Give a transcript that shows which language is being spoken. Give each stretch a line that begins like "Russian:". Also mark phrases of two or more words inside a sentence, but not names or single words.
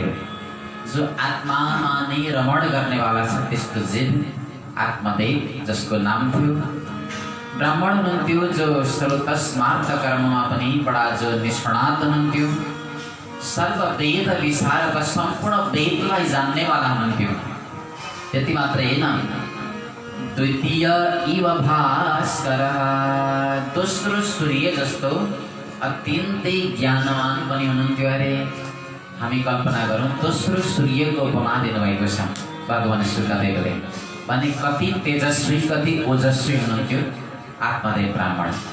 Nepali: जो आत्मामा नै रमण गर्नेवाला छ त्यस्तो जीव आत्मदेव, जसको नाम थियो। ब्राह्मण हुनुहुन्थ्यो जो स्रोतस्मार्थ कर्ममा पनि बडा जो निष्णात हुनुहुन्थ्यो, सर्व वेद विशारद, सम्पूर्ण वेदलाई जान्नेवाला हुनुहुन्थ्यो। त्यति मात्रै होइन,
Sanskrit: द्वितीय इव भास्कर,
Nepali: दोस्रो सूर्य जस्तो अत्यन्तै ज्ञानवान पनि हुनुहुन्थ्यो। अरे हामी कल्पना गरौँ, दोस्रो सूर्यको उपमा दिनुभएको छ भगवान शुक्रदेवले। भने कति तेजस्वी, कति ओजस्वी हुनुहुन्थ्यो आत्मदेव ब्राह्मण।